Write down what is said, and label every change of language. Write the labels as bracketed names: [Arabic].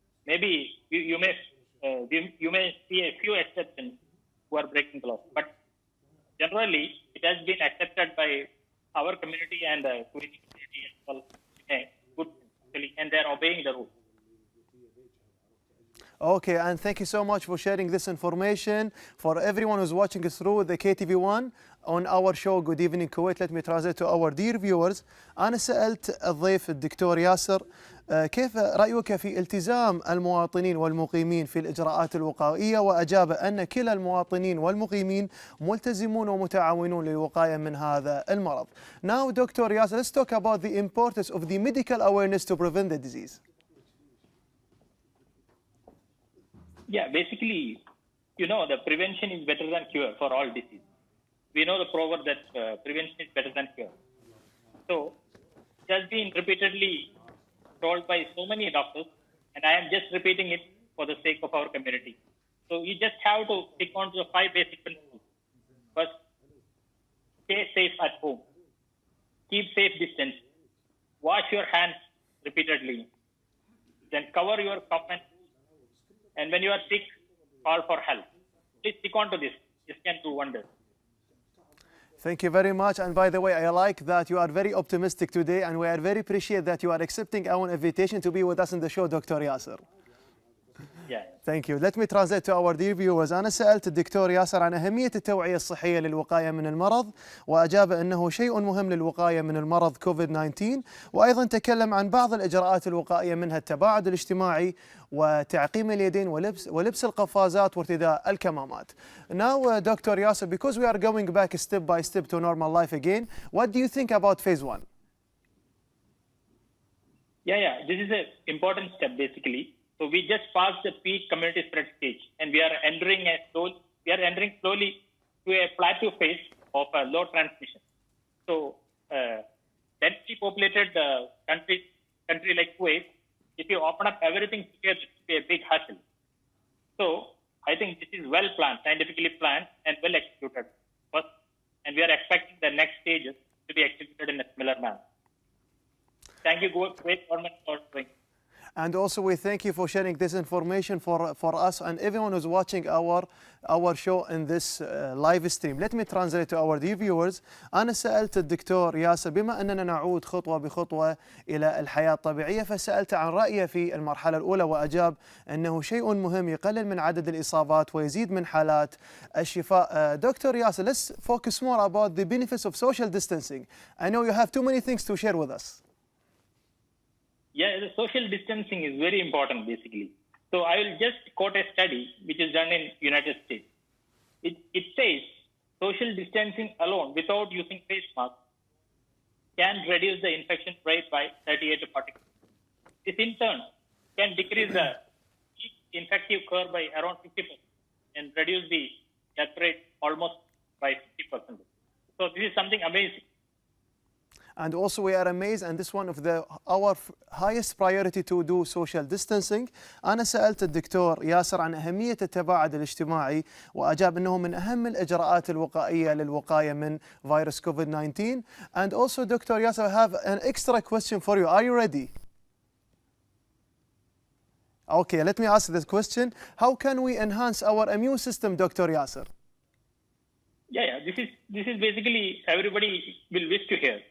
[English] Maybe you may see a few exceptions who are breaking the law, but generally it has been accepted by our community and the community as well. Good, actually, and they are obeying the rules. Okay, and thank you so much for sharing this information. For everyone who's watching us through the KTV1 on our show Good Evening Kuwait, let me translate to our dear viewers. [Arabic] أنا سألت الضيف الدكتور ياسر كيف رأيك في التزام المواطنين والمقيمين في الإجراءات الوقائية، وأجاب أن كلا المواطنين والمقيمين ملتزمون ومتعاونون للوقاية من هذا المرض. [English] Now, Dr. Yasser, let's talk about the importance of the medical awareness to prevent the disease. Basically, the prevention is better than cure for all disease. We know the proverb that prevention is better than cure. So, it has been repeatedly told by so many doctors, and I am just repeating it for the sake of our community. So, you just have to stick on to the 5 basic principles. First, stay safe at home. Keep safe distance. Wash your hands repeatedly. Then cover your cough and and when you are sick, call for help. Please stick on to this. This can do wonders. Thank you very much. And by the way, I like that you are very optimistic today, and we are very appreciate that you are accepting our invitation to be with us in the show, Dr. Yasser. Thank you. Let me translate to our dear viewers. [Arabic] أنا سألت الدكتور ياسر عن أهمية التوعية الصحية للوقاية من المرض، وأجاب أنه شيء مهم للوقاية من المرض كوفيد 19، وأيضا تكلم عن بعض الإجراءات الوقائية منها التباعد الاجتماعي وتعقيم اليدين ولبس القفازات وارتداء الكمامات. [English] Now, Dr. Yasser, because we are going back step by step to normal life again, what do you think about phase 1? This is an important step basically. So we just passed the peak community spread stage, and we are entering slowly to a plateau phase of low transmission. So densely populated country like Kuwait, if you open up everything together, it will be a big hassle. So I think this is well planned, scientifically planned, and well executed first, and we are expecting the next stages to be executed in a similar manner. Thank you, Kuwait government, for doing. And also we thank you for sharing this information for us and everyone who's watching our show in this live stream. Let me translate to our dear viewers. [Arabic] أنا سألت الدكتور ياسر بما أننا نعود خطوة بخطوة إلى الحياة الطبيعية، فسألت عن رأيه في المرحلة الأولى، وأجاب أنه شيء مهم يقلل من عدد الإصابات ويزيد من حالات الشفاء. [English] Dr. Yasser, let's focus more about the benefits of social distancing. I know you have too many things to share with us. The social distancing is very important, basically. So I will just quote a study which is done in United States. It says social distancing alone, without using face masks, can reduce the infection rate by 38 to 40%. This in turn can decrease the infective curve by around 50% and reduce the death rate almost by 50%. So this is something amazing. And also we are amazed, and this is one of our highest priority to do social distancing. [Arabic] أنا سألت الدكتور ياسر عن أهمية التباعد الاجتماعي، وأجاب أنه من أهم الإجراءات الوقائية للوقاية من فيروس كوفيد 19. [English] And also, Dr. Yasser, I have an extra question for you. Are you ready? Okay, let me ask this question. How can we enhance our immune system, Dr. Yasser? This is basically everybody will wish to hear.